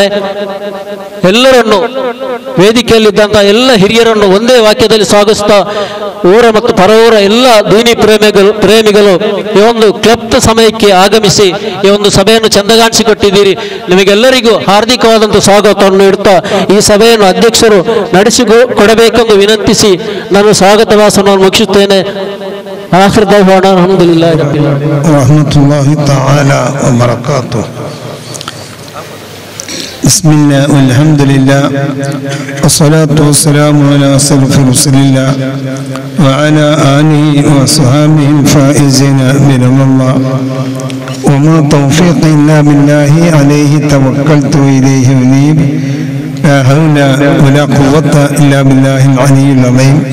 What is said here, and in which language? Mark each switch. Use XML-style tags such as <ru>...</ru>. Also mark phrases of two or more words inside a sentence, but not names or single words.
<kn>ಎಲ್ಲರನ್ನು, ವೇದಿಕೆಯಲ್ಲಿದ್ದಂತಹ ಎಲ್ಲ ಹಿರಿಯರನ್ನು ಒಂದೇ ವಾಕ್ಯದಲ್ಲಿ ಸ್ವಾಗತಿಸ್ತಾ ಊರ ಮತ್ತು ಪರವೂರ ಎಲ್ಲ ದೀನಿ ಪ್ರೇಮಿಗಳು ಈ ಒಂದು ಕ್ಲಬ್ದ ಸಮಯಕ್ಕೆ ಆಗಮಿಸಿ ಈ ಒಂದು ಸಭೆಯನ್ನು ಚಂದಗಾಣಿಸಿಕೊಟ್ಟಿದ್ದೀರಿ. ನಿಮಗೆಲ್ಲರಿಗೂ ಹಾರ್ದಿಕವಾದಂಥ ಸ್ವಾಗತವನ್ನು ನೀಡುತ್ತಾ ಈ ಸಭೆಯನ್ನು ಅಧ್ಯಕ್ಷರು ನಡೆಸಿಕೊಡಬೇಕೆಂದು ವಿನಂತಿಸಿ ನಾನು ಸ್ವಾಗತ ಭಾಷಣವನ್ನು ಮುಗಿಸುತ್ತೇನೆ.</kn> <ar>آخر دعوانا الحمد لله رب العالمين رحمة الله تعالى وبركاته. بسم الله والحمد لله والصلاة والسلام على أشرف رسول الله وعلى آله وصحبه الفائزين برضا الله وما توفيق إلا بالله عليه توكلت وإليه أنيب لا حول ولا قوة إلا بالله العلي العظيم.</ar>